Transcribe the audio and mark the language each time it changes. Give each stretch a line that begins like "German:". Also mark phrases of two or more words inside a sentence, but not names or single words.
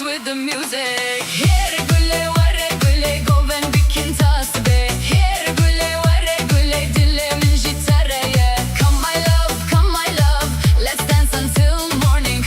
English: the music.
Kurdish: Here güle vare güle goven bikin tas be. Here güle vare güle dilemin jitareye.
English: Come my love, let's dance until morning.